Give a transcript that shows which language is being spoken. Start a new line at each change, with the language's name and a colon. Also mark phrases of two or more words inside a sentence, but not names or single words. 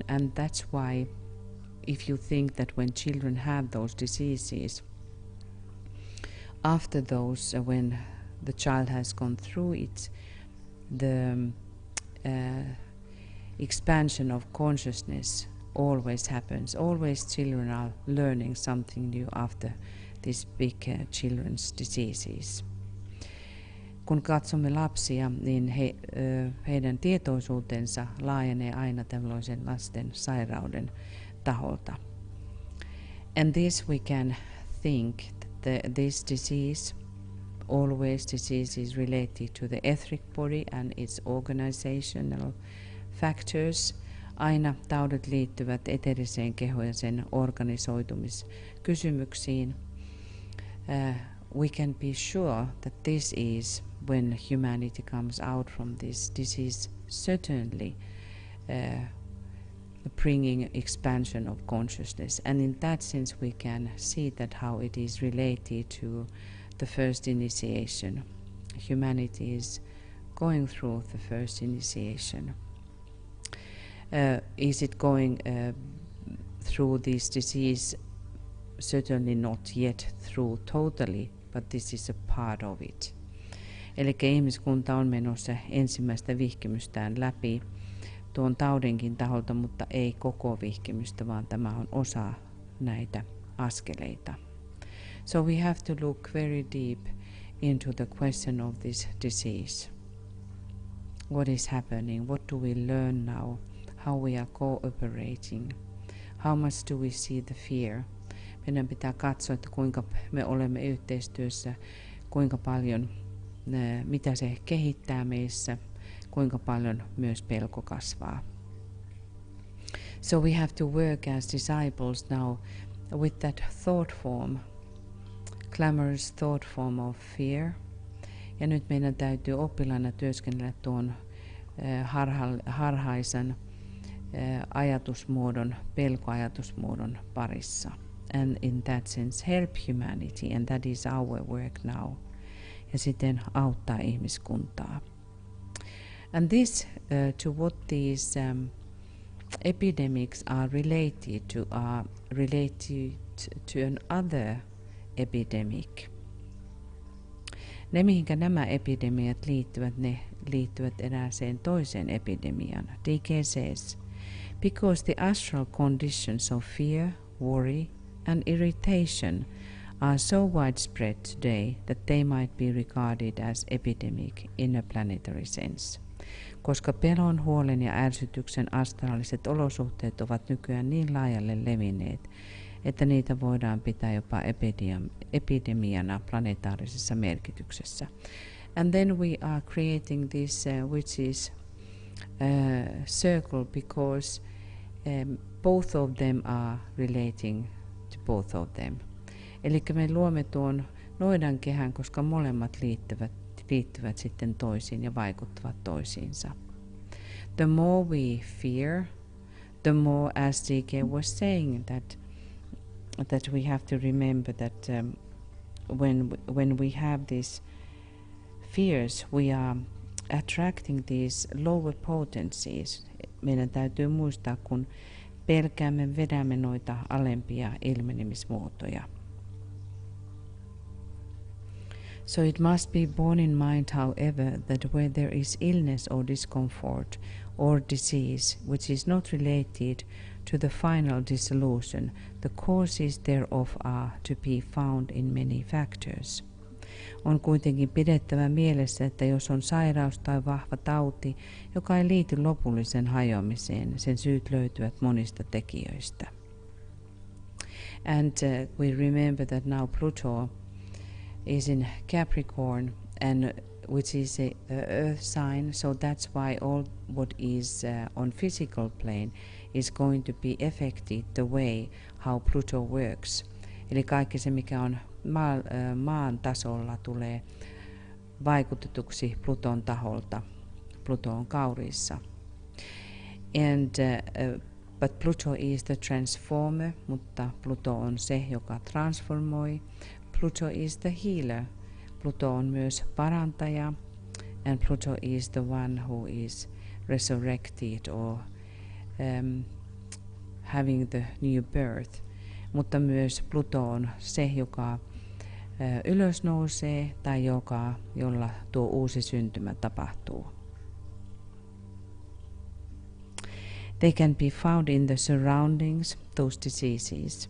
English: And that's why if you think that when children have those diseases, after those, when the child has gone through it, the expansion of consciousness always happens. Always children are learning something new after these big children's diseases.
Finnish: Kun katsomme lapsia, niin heidän tietoisuutensa laajenee aina tällaisen lasten sairauden taholta.
English: And this we can think that this disease, always disease is related to the etheric body and its organizational factors.
Finnish: Aina taudit liittyvät eteeriseen kehoon ja sen organisoitumiskysymyksiin.
English: We can be sure that this is when humanity comes out from this disease, certainly bringing expansion of consciousness. And in that sense we can see that how it is related to the first initiation. Humanity is going through the first initiation. Is it going through this disease? Certainly not yet through totally, but this is a part of it.
Finnish: Eli ihmiskunta on menossa ensimmäistä vihkimystään läpi tuon taudinkin taholta, mutta ei koko vihkimystä, vaan tämä on osa näitä askeleita.
English: So we have to look very deep into the question of this disease. What is happening? What do we learn now? How we are cooperating? How much do we see the fear?
Finnish: Meidän pitää katsoa, että kuinka me olemme yhteistyössä, kuinka paljon, mitä se kehittää meissä, kuinka paljon myös pelko kasvaa.
English: So we have to work as disciples now with that thought form, clamorous thought form of fear.
Finnish: Ja nyt meidän täytyy oppilaana työskennellä tuon harhaisen ajatusmuodon, pelkoajatusmuodon parissa.
English: And in that sense help humanity, and that is our work now.
Finnish: Ja siten auttaa ihmiskuntaa.
English: And this to what these epidemics are related to another epidemic.
Finnish: Ne, mihinkä nämä epidemiat liittyvät, ne liittyvät erääseen toiseen epidemiaan.
English: DK says, because the astral conditions of fear, worry and irritation are so widespread today that they might be regarded as epidemic in a planetary sense.
Finnish: Koska pelon, huolen ja ärsytyksen astraaliset olosuhteet ovat nykyään niin laajalle levinneet, että niitä voidaan pitää jopa epidemiana planetaarisessa merkityksessä.
English: And then we are creating this which is circle because both of them are relating to both of them.
Finnish: Eli me luomme tuon noidankehän, koska molemmat liittyvät sitten toisiin ja vaikuttavat toisiinsa.
English: The more we fear, the more, as DK was saying, that we have to remember that when we have these fears, we are attracting these lower potencies.
Finnish: Meidän täytyy muistaa, kun pelkäämme, vedämme noita alempia ilmenemismuotoja.
English: So it must be borne in mind, however, that where there is illness or discomfort or disease which is not related to the final dissolution, the causes thereof are to be found in many factors.
Finnish: On kuitenkin pidettävä mielessä, että jos on sairaus tai vahva tauti, joka ei liity lopulliseen hajoamiseen, sen syyt löytyvät monista tekijöistä.
English: And we remember that now Pluto is in Capricorn, and which is a earth sign, so that's why all what is on physical plane is going to be affected the way how Pluto works.
Finnish: Eli kaikki se, mikä on maan tasolla, tulee vaikutetuksi Pluton taholta. Pluto on Kaurissa.
English: And but Pluto is the transformer,
Finnish: mutta Pluto on se, joka transformoi.
English: Pluto is the healer.
Finnish: Pluto on myös parantaja.
English: And Pluto is the one who is resurrected or having the new birth.
Finnish: Mutta myös Pluto on se, joka ylös nousee tai jolla tuo uusi syntymä tapahtuu.
English: They can be found in the surroundings, those diseases.